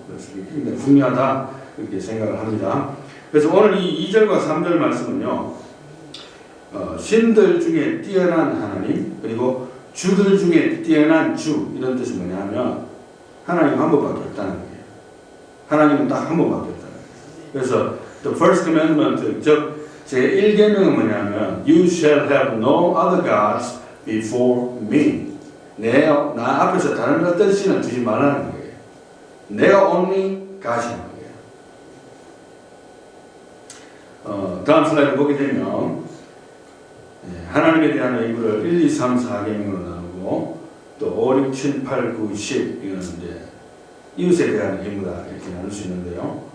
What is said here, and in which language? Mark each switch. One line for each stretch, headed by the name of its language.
Korean: 그래서 굉장히 중요하다 이렇게 생각을 합니다. 그래서 오늘 이 2절과 3절 말씀은요, 신들 중에 뛰어난 하나님, 그리고 주들 중에 뛰어난 주, 이런 뜻이 뭐냐면, 하나님 한 번밖에 없다는 거예요. 하나님은 딱 한 번밖에 없다는 거예요. 그래서,
English: the first commandment,
Korean: 즉, 제1계명은 뭐냐면,
English: you shall have no other gods before me.
Korean: 나 앞에서 다른 어떤 신을 두지 말라는 거예요. 내가 only God이라는 거예요. 다음 슬라이드 보게 되면 하나님에 대한 의무를 1, 2, 3, 4계명으로 나누고 또 5, 6, 7, 8, 9, 10 이거는 이제 이웃에 대한 의무다 이렇게 나눌 수 있는데요.